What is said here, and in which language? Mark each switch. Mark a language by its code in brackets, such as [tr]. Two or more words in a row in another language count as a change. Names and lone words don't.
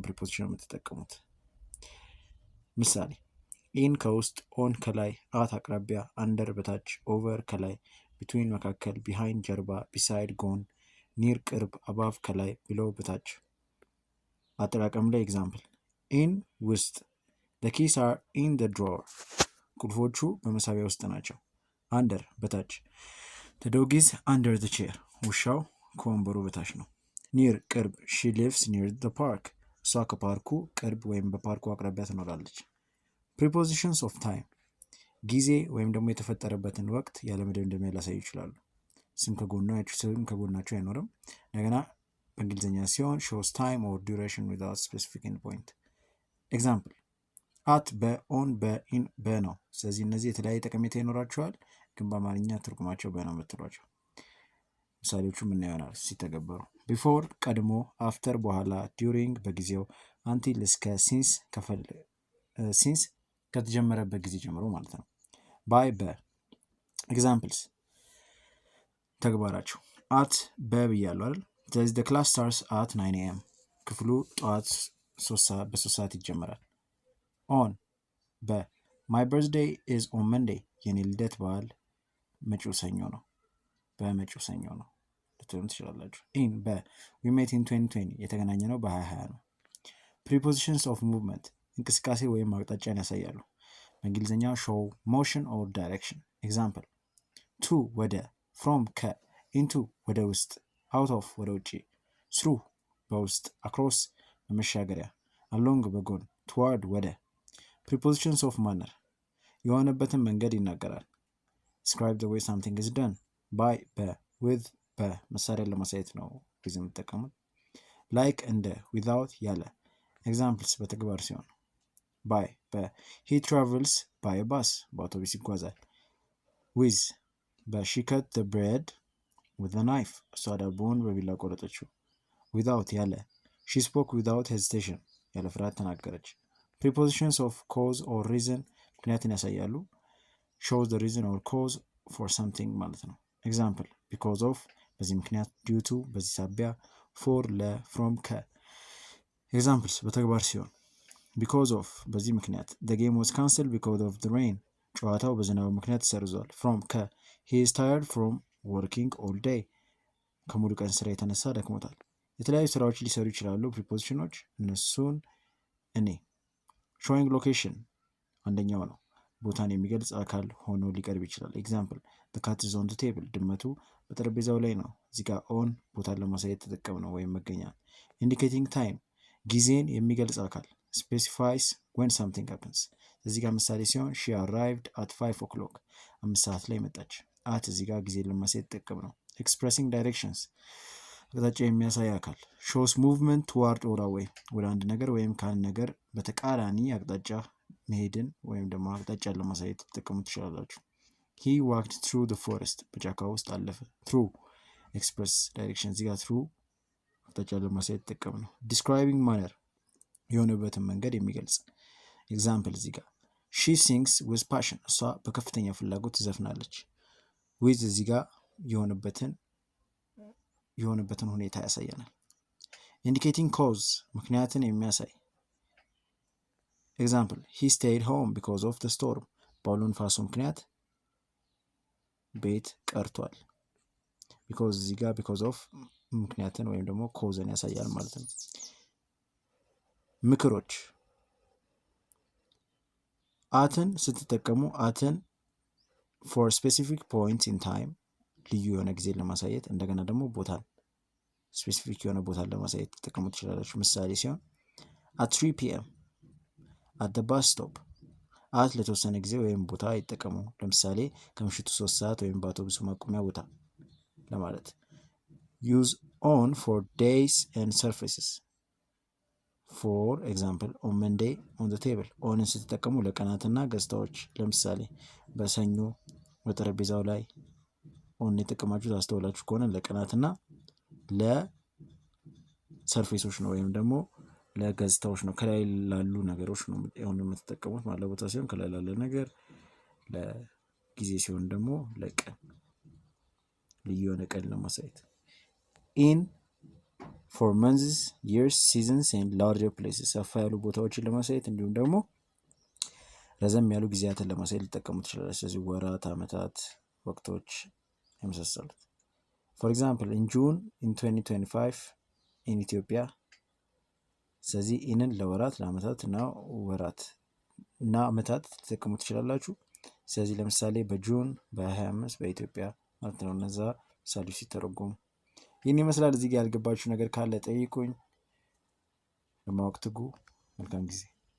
[am] ፕሪፖዚሽን የምትጠቀሙት። ምሳሌ ኢን ከውስጥ፣ ኦን ከላይ፣ አት አቅራቢያ፣ አንደር በታች፣ ኦቨር ከላይ፣ ቢትዊን መካከል፣ ቢሃይንድ ጀርባ፣ ቢሳይድ ጎን፣ ኒር ቅርብ፣ አባቭ ከላይ፣ ቢሎው በታች። አጠቃቀም ላይ [en] example in ውስጥ the keys are in the drawer [am] ቁልፎቹ በመሳቢያ ውስጥ ናቸው። [en] አንደር በታች the dog is under the [am] chair ውሻው ከወንበሩ በታች ነው። ኒር ቅርብ [en] she lives near the park [am] እሷ ከፓርኩ ቅርብ ወይም በፓርኩ አቅራቢያ ትኖራለች። [en] prepositions of time [am] ጊዜ ወይም ደግሞ የተፈጠረበትን ወቅት ያለ መደምደሚያ ሊያሳዩ ይችላሉ። ስም ከጎናቸው አይኖርም። እንደገና በእንግሊዝኛ ሲሆን [en] shows time or duration without specific endpoint። example at [am] በኦን በኢን በነው። ስለዚህ እነዚህ የተለያየ ጠቀሜታ ይኖራቸዋል፣ ግን በአማርኛ ትርጉማቸው በነው የምትሏቸው። ምሳሌዎቹ ምን ይሆናል ሲተገበሩ? ቢፎር ቀድሞ፣ አፍተር በኋላ፣ ዲዩሪንግ በጊዜው፣ አንቲል እስከ፣ ሲንስ ከተጀመረበት ጊዜ ጀምሮ ማለት ነው። ባይ በ። ኤግዛምፕልስ ተግባራቸው አት በብያለሁ አይደል? [en] ስለዚህ the class starts at 9 AM [am] ክፍሉ ጠዋት በ3 ሰዓት ይጀመራል። [en] ኦን በ my birthday is on Monday [am] የኔ ልደት በዓል መጪው ሰኞ ነው፣ በመጪው ሰኞ ነው ልትሉም ትችላላችሁ። ኢን በ [en] we met in 2020 [am] የተገናኘ ነው በ2020 ነው። [en] prepositions of movement [am] እንቅስቃሴ ወይም አቅጣጫን ያሳያሉ። በእንግሊዝኛ [en] show motion or direction። example to [am] ወደ፣ from ከ፣ into ወደ ውስጥ፣ [en] out of [am] ወደ ውጪ፣ through በውስጥ፣ across በመሻገሪያ፣ along በጎን፣ toward ወደ። [en] prepositions of manner [am] የሆነበትን መንገድ ይናገራል። [en] describe the way something is done by [am] በ with በመሳሪያን ለማሳየት ነው ጊዜ የምትጠቀሙት። like እንደ፣ without ያለ። ኤግዛምፕልስ በተግባር ሲሆን [en] by በ he travels by a bus [am] በአውቶቡስ ይጓዛል። [en] with በ she cut the bread with a knife [am] እሷ ዳቦውን በቢላ ቆረጠችው። [en] without ያለ she spoke without hesitation [am] ያለ ፍርሃት ተናገረች። [en] prepositions of cause or reason [am] ምክንያትን ያሳያሉ። [en] shows the reason or cause for something [am] ማለት ነው። [en] ኤግዛምፕል because of [am] በዚህ ምክንያት፣ [en] due to [am] በዚህ ሳቢያ፣ [en] for ለ፣ from ከ። ኤግዛምፕልስ [am] በተግባር ሲሆን [en] because of [am] በዚህ ምክንያት [en] the game was cancelled because of the rain [am] ጨዋታው በዝናቡ ምክንያት ተሰርዟል። [en] from ከ he is tired from working all day [am] ከሙሉ ቀን ስራ የተነሳ ደክሞታል። የተለያዩ ስራዎች ሊሰሩ ይችላሉ ፕሪፖዚሽኖች። እነሱን እኔ [en] showing location [am] አንደኛው ነው። ቦታን የሚገልጽ አካል ሆኖ ሊቀርብ ይችላል። ኤግዛምፕል [en] the cat is on the table [am] ድመቱ በጠረጴዛው ላይ ነው። እዚህ ጋር on ቦታን ለማሳየት ተጠቀም ነው ወይም መገኛ። [en] indicating time [am] ጊዜን የሚገልጽ አካል [en] specifies when something happens። [am] እዚህ ጋር ምሳሌ ሲሆን [en] she arrived at 5 o'clock [am] 5 ሰዓት ላይ መጣች። at እዚህ ጋር ጊዜን ለማሳየት ተጠቀም ነው። [en] expressing directions [am] አቅጣጫ የሚያሳይ አካል [en] shows movement toward or away [am] ወደ አንድ ነገር ወይም ከአንድ ነገር በተቃራኒ አቅጣጫ መሄድን ወይም ደግሞ አቅጣጫን ለማሳየት ተጠቀሙ ትችላላችሁ። [en] he walked through the forest [am] በጫካ ውስጥ አለፈ። [en] through express direction [am] እዚህ ጋር through አቅጣጫን ለማሳየት ተጠቀም ነው። [en] describing manner [am] የሆነበትን መንገድ የሚገልጽ። ኤግዛምፕል እዚህ ጋር [en] she sings with passion [am] እሷ በከፍተኛ ፍላጎት ትዘፍናለች። with እዚህ ጋር የሆነበትን ሁኔታ ያሳየናል። [en] indicating cause [am] ምክንያትን የሚያሳይ [en] example he stayed home because of the storm [am] በአውሎ ንፋሱ ምክንያት ቤት ቀርቷል። because እዚህ ጋር [en] because of [am] ምክንያትን ወይም ደግሞ ኮዝን ያሳያል ማለት ነው። ምክሮች አትን ስትጠቀሙ አትን [en] for specific points in time [am] ልዩ የሆነ ጊዜ ለማሳየት እንደገና ደግሞ ቦታን ስፔሲፊክ የሆነ ቦታን ለማሳየት ተጠቀሙ ትችላላችሁ። ምሳሌ ሲሆን [en] at 3 PM at the bus stop at [am] ለተወሰነ ጊዜ ወይም ቦታ ይጠቀሙ። ለምሳሌ ከምሽቱ 3 ሰዓት ወይም በአውቶቡስ ማቆሚያ ቦታ ለማለት። [en] use on for days and surfaces for example on Monday on the table on [am] ስትጠቀሙ ለቀናትና ገጽታዎች ለምሳሌ በሰኞ በጠረጴዛው ላይ ኦን የተጠቀማችሁት አስተውላችሁ ከሆነ ለቀናትና ለሰርፌሶች ነው ወይም ደግሞ ለገጽታዎች ነው ከላይ ላሉ ነገሮች ነው ኦን የምትጠቀሙት ማለት ቦታ ሲሆን ከላይ ላለ ነገር ለጊዜ ሲሆን ደግሞ ለቀን ልዩ የሆነ ቀን ለማሳየት። [en] in for months years seasons and larger places [am] ሰፋ ያሉ ቦታዎችን ለማሳየት እንዲሁም ደግሞ ረዘም ያሉ ጊዜያትን ለማሳየት ሊጠቀሙ ትችላላችሁ። ስለዚህ ወራት፣ ዓመታት፣ ወቅቶች የመሳሰሉት። for [en] example in June in 2025 in Ethiopia [am] ስለዚህ ኢንን ለወራት ለዓመታት እና ወራት እና ዓመታት ተጠቀሙ ትችላላችሁ። ስለዚህ ለምሳሌ በጁን በ25 በኢትዮጵያ ማለት ነው። እነዛ ምሳሌዎች ሲተረጎሙ ይህን ይመስላል። እዚህ ጋር ያልገባችሁ ነገር ካለ ጠይቁኝ። ለማወቅ ትጉ። መልካም ጊዜ